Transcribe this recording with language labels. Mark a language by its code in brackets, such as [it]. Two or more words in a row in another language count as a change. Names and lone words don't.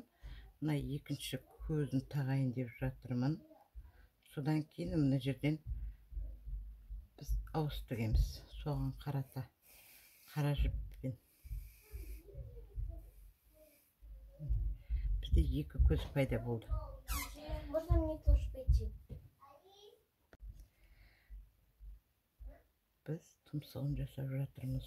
[kk] Мына екінші көзін тағайын деп жатырмын. Содан кейін мына жерден біз ауыз тігеміз. Соған қарата қара жіппен. Бізде екі көз пайда болды. [ru] Можно мне тоже пойти? [kk] Біз тұмсығын жасап жатырмыз.